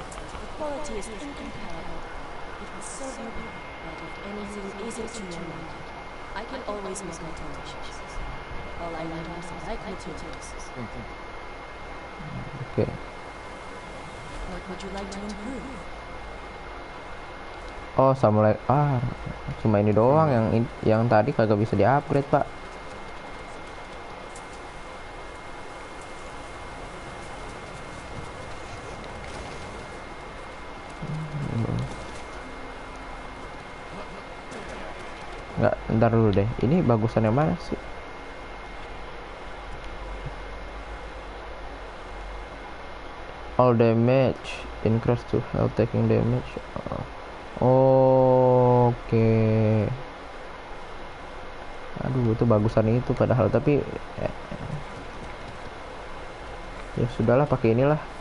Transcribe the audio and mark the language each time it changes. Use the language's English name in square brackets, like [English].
[English] The quality is incomparable. It will serve you, but if anything isn't to your mind, I can always make alterations. All I need is the right materials. Oke. What would you like to improve? Oh, samurai. [Indonesian] Cuma ini doang yang tadi kagak bisa di-upgrade, Pak. Nggak, ntar dulu deh. Ini bagusan yang mana sih? [English] All damage increase to health taking damage. Oke. [Indonesian] Aduh, itu bagusan itu padahal, tapi ya sudahlah, pakai inilah.